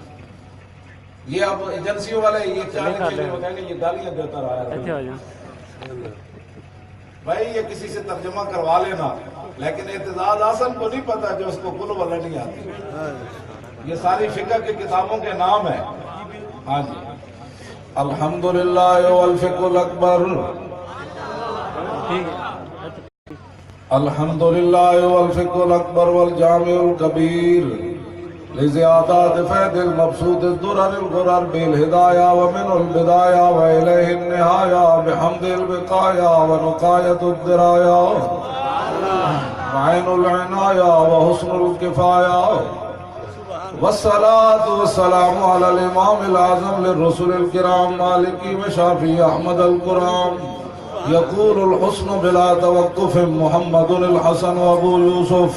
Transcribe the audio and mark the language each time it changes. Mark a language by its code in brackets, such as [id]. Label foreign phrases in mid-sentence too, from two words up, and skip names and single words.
[ur] یہ اب ایجنسیوں والے یہ چاہنے کے لیے وہ کہیں گے یہ گالیاں دیتا رہا ہے، بھائی یہ کسی سے ترجمہ کروا لینا، لیکن اعتزاز حسن کو نہیں پتا جو اس کو کل والا نہیں آتی۔ یہ ساری فقہ کی کتابوں کے نام ہیں۔ ہاں جی، [ar] الحمدللہ والفقہ الاکبر، الحمدللہ والفقہ الاکبر والجامع الکبیر لزیادات فید المبسوط الدرر الغرر بالہدایہ ومن البدایہ وإلیہ النہایہ بحمد البقایہ ونقایت الدرایہ عين العناية وحسن الكفاية والصلاة والسلام على الإمام الأعظم للرسل الكرام مالكي وشافي أحمد الكرام يقول الحسن بلا توقف محمد الحسن وأبو يوسف